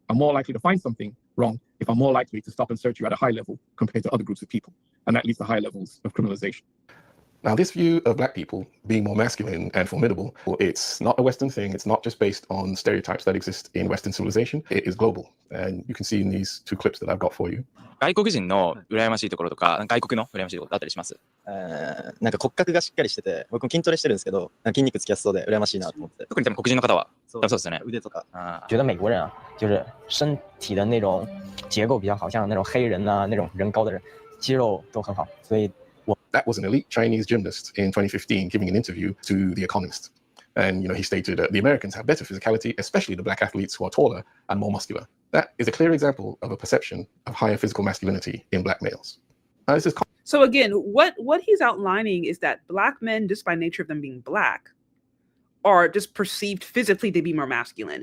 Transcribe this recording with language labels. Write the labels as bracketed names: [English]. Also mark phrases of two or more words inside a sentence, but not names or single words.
[English] I'm more likely to find something wrong if I'm more likely to stop and search you at a high level compared to other groups of people. And that leads to high levels of criminalization. Now, this view of Black people being more masculine and formidable, it's not a Western thing. It's not just based on stereotypes that exist in Western civilization. It is global. And you can see in these two clips that I've got for you. [Japanese] 外国人の羨ましいところとか、外国の羨ましいところだったりします。なんか骨格がしっかりしてて、僕も筋トレしてるんですけど、筋肉つきやすそうで羨ましいなと思って。特に多分黒人の方は、そうですね。腕とか。 [Chinese] 觉得美国人啊，就是身体的那种结构比较好，像那种黑人呐、那种人高的人，肌肉都很好，所以。 [English] That was an elite Chinese gymnast in 2015 giving an interview to The Economist. And, he stated the Americans have better physicality, especially the Black athletes who are taller and more muscular. That is a clear example of a perception of higher physical masculinity in Black males. This is so again, what he's outlining is that Black men, just by nature of them being Black, are just perceived physically to be more masculine.